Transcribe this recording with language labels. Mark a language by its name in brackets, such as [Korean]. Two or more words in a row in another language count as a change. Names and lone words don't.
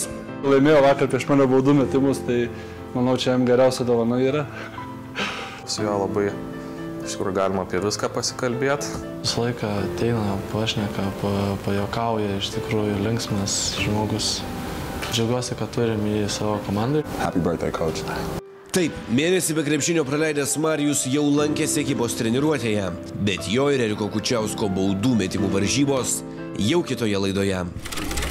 [Lithuanian] Laimėjo vakar prieš mane baudų metimus, tai manau čia jam geriausia dovana yra. Su juo labai iš tikrųjų galima apie viską pasikalbėti. Visą laiką ateina, pašneka, pajokauja, iš tikrųjų linksmas žmogus. Džiaugiuosi, kad turim jį savo komandai. [English] Happy birthday, coach. [Lithuanian] Taip, mėnesį be krepšinio praleidęs Marijus jau lankėsi ekipos treniruotėje, bet jo ir Eriko Kučiausko baudų metimų varžybos jau kitoje laidoje.